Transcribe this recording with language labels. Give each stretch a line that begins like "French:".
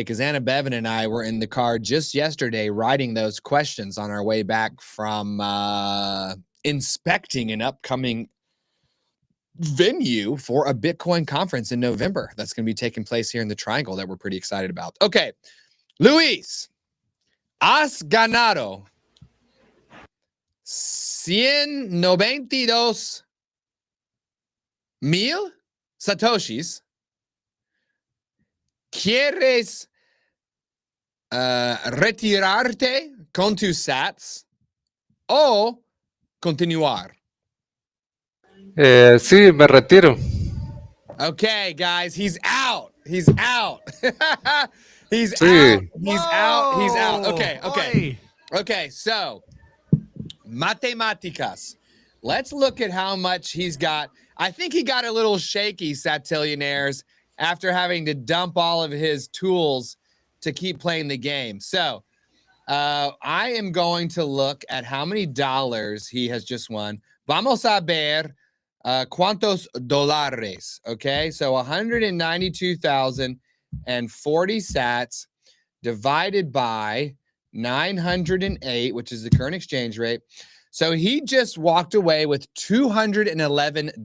English: Because Anna Bevan and I were in the car just yesterday writing those questions on our way back from inspecting an upcoming venue for a Bitcoin conference in November that's going to be taking place here in the Triangle that we're pretty excited about.
Spanish: Okay, Luis, has ganado 192,000 satoshis. ¿Quieres retirarte con tus sats o continuar? Sí, me retiro.
English: Okay, guys, he's out. He's out. He's
Spanish: Sí.
English: out. He's out. He's out. Okay, okay. Oy. Okay, so matemáticas. Let's look at how much he's got. I think he got a little shaky, Satillionaires, after having to dump all of his tools to keep playing the game. So I am going to look at how many dollars he has just won.
Spanish: Vamos a ver cuántos dólares.
English: Okay, so 192,040 sats divided by 908, which is the current exchange rate. So he just walked away with $211.